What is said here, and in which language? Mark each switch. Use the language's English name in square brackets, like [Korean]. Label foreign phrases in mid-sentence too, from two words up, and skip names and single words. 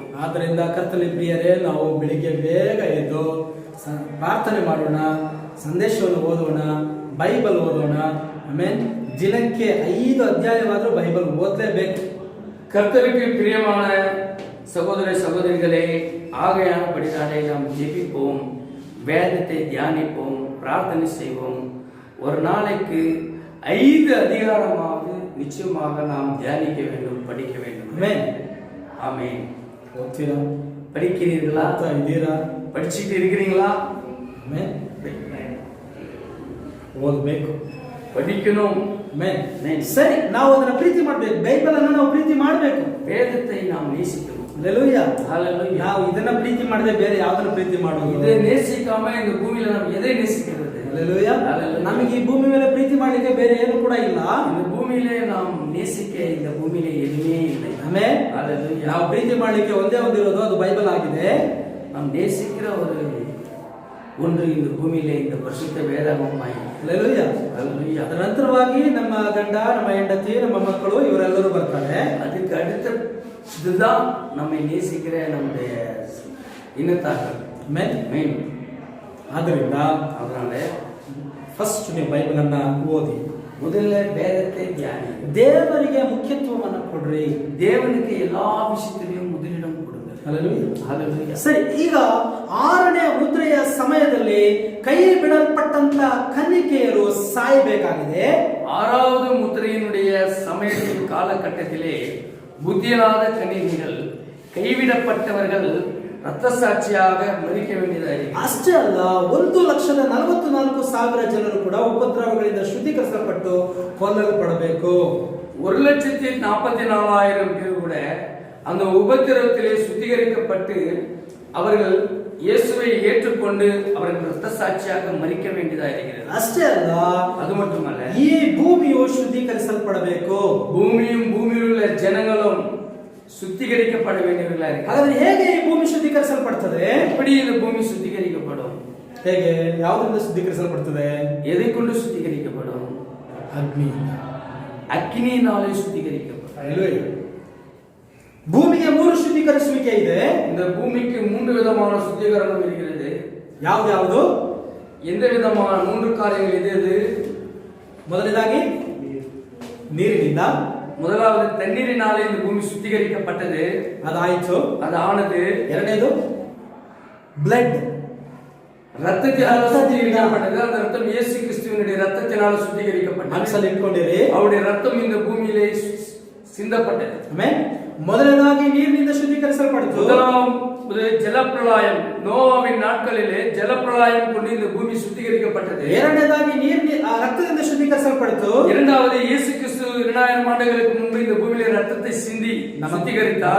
[Kannada] ಆದ್ದರಿಂದ ಕರ್ತನಲ್ಲಿ ಪ್ರಿಯರೇ, ನಾವು ಬೆಳಿಗ್ಗೆ ಬೇಗ ಎದ್ದು ಪ್ರಾರ್ಥನೆ ಮಾಡೋಣ, ಸಂದೇಶವನ್ನು ಓದೋಣ, ಬೈಬಲ್ ಓದೋಣ. ಆಮೇಲೆ ದಿನಕ್ಕೆ 5 ಅಧ್ಯಾಯವಾದರೂ ಬೈಬಲ್ ಓದಲೇಬೇಕು. [Tamil] கர்த்தருக்கு பிரியமான சகோதர சகோதரிகளே, ஆகையானபடினாலே நாம் ஜெபிப்போம், வேதத்தை தியானிப்போம், பிரார்த்தனை செய்வோம். ஒரு நாளைக்கு 5 அதிகாரமாவது நிச்சயமாக நாம் தியானிக்க வேண்டும், படிக்க வேண்டும். [Kannada] ಆಮೆನ್. [Tamil] ஆமென். [Kannada] ಓದ್ತೀರಾ? [Tamil] படிக்கிறீர்களா? [Kannada] ಇದ್ದೀರಾ? [Tamil] படிச்சுட்டு இருக்கிறீங்களா? [Kannada] ಆಮೆನ್. ಓದಬೇಕು, [Tamil] படிக்கணும். [Kannada] ಆಮೆನ್. ಸರಿ, ನಾವು ಅದನ್ನ ಪ್ರೀತಿ ಮಾಡಬೇಕು. ಬೈಬಲ್ ಅನ್ನು ನಾವು ಪ್ರೀತಿ ಮಾಡಬೇಕು. [Tamil] வேதத்தை நாம் நேசிக்கணும். [Kannada] ಹಲ್ಲೆಲೂಯಾ. [Tamil] ஹல்லேலூயா. [Kannada] ನಾವು ಇದನ್ನ ಪ್ರೀತಿ ಮಾಡದೆ ಬೇರೆ ಯಾವ್ದನ್ನ ಪ್ರೀತಿ ಮಾಡೋದು? [Tamil] இதை நேசிக்காம இந்த பூமியில நாம் எதை நேசிக்கிறது? [Kannada] ಹಲ್ಲೆಲೂಯಾ. ಹಲ್ಲೆಲೂಯಾ. ನಮಗೆ ಈ ಭೂಮಿ ಮೇಲೆ ಪ್ರೀತಿ ಮಾಡಲಿಕ್ಕೆ ಬೇರೆ ಏನು ಕೂಡ ಇಲ್ಲ. [Tamil] இந்த பூமியிலே நாம் நேசிக்க இந்த பூமியிலே எதுவுமே இல்லை. [Kannada] ಆಮೆನ್. [Tamil] ஹல்லேலூயா. [Kannada] ನಾವು ಪ್ರೀತಿ ಮಾಡಲಿಕ್ಕೆ ಒಂದೇ ಒಂದಿರೋದು, ಅದು ಬೈಬಲ್ ಆಗಿದೆ. [Tamil] நாம் நேசிக்கிற ஒரு ஒன்று இந்த பூமியிலே இந்த பரிசுத்த வேதாகமாய் Hallelujah. அல்லேலூயா. [Kannada] ಅದರ ನಂತರವಾಗಿ ನಮ್ಮ ಗಂಡ, ನಮ್ಮ ಹೆಂಡತಿ, ನಮ್ಮ ಮಕ್ಕಳು ಇವರೆಲ್ಲರೂ ಬರ್ತಾರೆ. [Tamil] அதுக்கு அடுத்த இதுதான் நம்மை நேசிக்கிற நம்முடைய இனத்தார்கள் மெயின். [Kannada] ಆದ್ದರಿಂದ [Tamil] அதனால [Kannada] ಫಸ್ಟ್ ನೀವು ಬೈಬಲ್ ಅನ್ನ ಓದಿ, [Tamil] முதல்ல வேதத்தை தியானி. [Kannada] ದೇವರಿಗೆ ಮುಖ್ಯತ್ವವನ್ನು ಕೊಡ್ರಿ. [Tamil] தேவனுக்கு எல்லா விஷயத்திலையும் முதலிடம் கொடுங்க. [Kannada] Hallelujah. ಸರಿ, ಈಗ 6ನೇ ಮುದ್ರೆಯ ಸಮಯದಲ್ಲಿ ಕೈ ಬಿಡಲ್ಪಟ್ಟಂತ ಕನ್ನಿಕೆಯರು ಸಾಯಬೇಕಾಗಿದೆ. [Tamil] 6வது முத்திரையினுடைய சமயத்தின் காலகட்டத்திலே புத்தியில்லாத கன்னிகைகள், கைவிடப்பட்டவர்கள் ரத்த சாட்சியாக மரிக்க வேண்டியதாಗಿದೆ. [Kannada] ಅಷ್ಟೇ ಅಲ್ಲ, 1,44,000 ಜನರು ಕೂಡ ಉಪದ್ರವಗಳಿಂದ ಶುದ್ಧೀಕರಿಸಲ್ಪಟ್ಟು ಕೊಲ್ಲಲ್ಪಡಬೇಕು. [Tamil] 1,44,000 பேர் கூட அந்த உபத்திரவத்திலே சுத்திகரிக்கப்பட்டு அவர்கள் இயேசுவை ஏற்றுக்கொண்டு அவர்கள் ரத்த சாட்சியாக மரிக்க வேண்டியதாக இருக்கிறது. [Kannada] ಅಷ್ಟೇ ಅಲ್ಲ, [Tamil] அது மட்டுமல்ல, [Kannada] ಈ ಭೂಮಿಯು ಶುದ್ಧೀಕರಿಸಲ್ಪಡಬೇಕು. [Tamil] பூமியும் பூமியில் உள்ள ஜனங்களும் சுத்திகரிக்கப்பட வேண்டியவர்களாக இருக்கிறார்கள். [Kannada] ಹಾಗಾದ್ರೆ ಹೇಗೆ ಈ ಭೂಮಿ ಶುದ್ಧೀಕರಿಸಲ್ಪಡ್ತದೆ? [Tamil] எப்படி இந்த பூமி சுத்திகரிக்கப்படும்? [Kannada] ಹೇಗೆ, ಯಾವುದರಿಂದ ಶುದ್ಧೀಕರಿಸಲ್ಪಡ್ತದೆ? [Tamil] எதை கொண்டு சுத்திகரிக்கப்படும்? [Kannada] ಅಗ್ನಿ, [Tamil] அக்கினியினாலே சுத்திகரிக்கப்படும். [Kannada] Hallelujah. ಭೂಮಿಗೆ 3 ಶುದ್ಧೀಕರಿಸುವಿಕೆ ಇದೆ. [Tamil] இந்த பூமிக்கு 3 விதமான சுத்திகரணம் இருக்கிறது. [Kannada] ಯಾವ್ದು? [Tamil] எந்த விதமான 3 காரியங்கள் எது? [Kannada] ಮೊದಲನೇದಾಗಿ ನೀರಿನಿಂದ, [Tamil] முதலாவது தண்ணீரினாலே இந்த பூமி சுத்திகரிக்கப்பட்டது, [Kannada] ಅದಾಯಿತು. [Tamil] அது ஆனது. [Kannada] ಎರಡನೇದು ಬ್ಲಡ್, [Tamil] ரத்தத்தினால சுத்திகரிக்கப்பட்டது. அந்த ரத்தம் இயேசு கிறிஸ்துவினுடைய ரத்தத்தினால சுத்திகரிக்கப்பட்டது. [Kannada] ಮನಸ್ಸಲ್ಲಿ ಇಟ್ಕೊಂಡಿರಿ, [Tamil] அவருடைய ரத்தம் இந்த பூமியிலே சிந்தப்பட்டது. [Kannada] ಆಮೆನ್. ಮೊದಲನೇದಾಗಿ ನೀರಿನಿಂದ ಶುದ್ಧೀಕರಿಸಲ್ಪಡ್ತು. [Tamil] முதலாவது ஜலப்பிரளயம், நோவாவின் நாட்களிலே ஜலப்பிரளயம் கொண்டு இந்த பூமி சுத்திகரிக்கப்பட்டது. [Kannada] ಎರಡನೇದಾಗಿ ರಕ್ತದಿಂದ ಶುದ್ಧೀಕರಿಸಲ್ಪಡ್ತು. [Tamil] இரண்டாவது இயேசு கிறிஸ்து 2000 ஆண்டுகளுக்கு முன்பு இந்த பூமியிலே ரத்தத்தை சிந்தி சுத்திகரித்தார்.